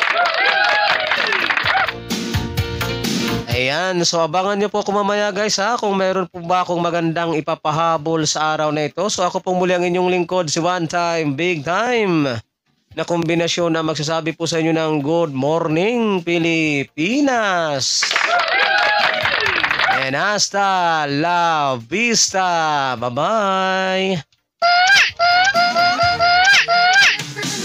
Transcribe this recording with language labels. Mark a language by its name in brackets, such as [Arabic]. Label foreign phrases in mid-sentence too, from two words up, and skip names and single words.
[Filipino] Ayan, so abangan nyo po kung mamaya guys ha, kung meron po ba akong magandang ipapahabol sa araw na ito. So ako po muli ang inyong lingkod, si One Time, Big Time, na kombinasyon na magsasabi po sa inyo ng Good Morning Pilipinas. [Spanish] And hasta la vista. [English] Bye-bye.